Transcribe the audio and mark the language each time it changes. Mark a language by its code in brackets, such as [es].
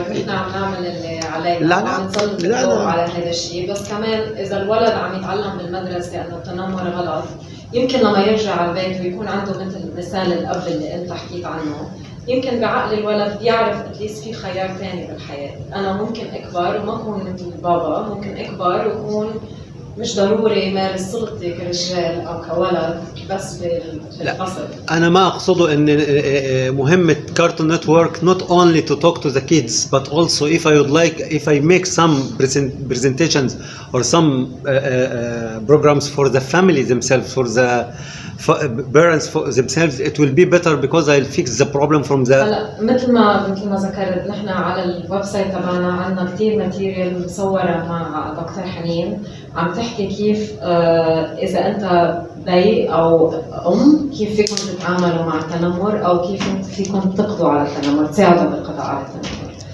[ar] نحن عم نعمل اللي علينا وعم نسلط الضوء على هذا الشيء، بس كمان اذا الولد عم يتعلم بالمدرسه انه التنمر غلط، يمكن لما يرجع على البيت ويكون عنده مثل مثال الاب اللي انت حكيت عنه، يمكن بعقل الولد بيعرف اتليست في خيار ثاني بالحياه. انا ممكن اكبر وما اكون مثل بابا، ممكن اكبر واكون مش ضروري مارس سلطتي كرجال او كولد بس بالفصل. انا ما اقصده ان مهمه كارتون نتورك [en] not only to talk to the kids but also if I make some presentations or some programs for the family themselves, for the parents for themselves, it will be better because I'll fix the problem from the. [ar] هلا مثل ما ذكرت، نحن على الويب سايت تبعنا عندنا كثير ماتيريال مصوره مع دكتور حنين عم تحكي كيف اذا انت بي او كيف فيكم تتعاملوا مع التنمر او كيف فيكم تقضوا على التنمر، تساعدوا بالقضاء على التنمر.